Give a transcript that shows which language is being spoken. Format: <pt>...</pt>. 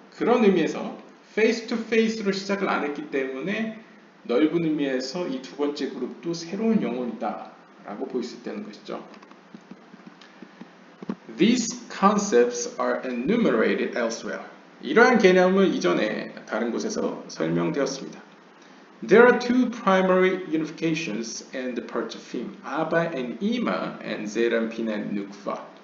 <ko>그런 의미에서</ko> <en>face to face</en> <ko>로 시작을 안 했기 때문에 넓은 의미에서 이 두 번째 그룹도 새로운 영혼이다 라고 볼 수 있다는 것이죠.</ko> <en>These concepts are enumerated elsewhere.</en> <ko>이러한 개념은 이전에 다른 곳에서 설명되었습니다.</ko> <en>There are two primary unifications in the Parchafim, Abba and Ima, and Zeranpin and Nukva.</en>